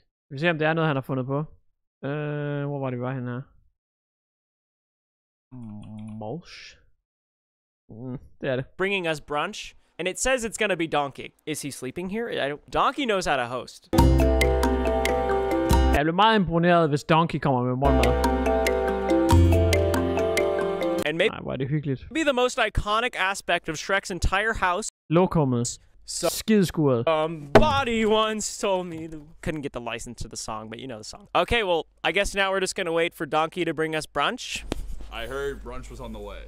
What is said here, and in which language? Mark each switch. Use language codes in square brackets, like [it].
[da] Vi ser, om det er noget, han har fundet på. Hvor var det henne her? Mulch? Det er det. [en] Bringing us brunch, and it says it's gonna be Donkey. Is he sleeping here? Donkey knows how to host. [da] Jeg blev meget imponeret, hvis Donkey kommer med morgenmad. [en] And maybe, [da] hvor er det hyggeligt. [en] Maybe the most iconic aspect of Shrek's entire house. [da] Lokummet. Skideskuret. [en] Somebody once told me couldn't get the license to the song, but you know the song. Okay, well, I guess now we're just gonna wait for Donkey to bring us brunch. I heard brunch was on the way.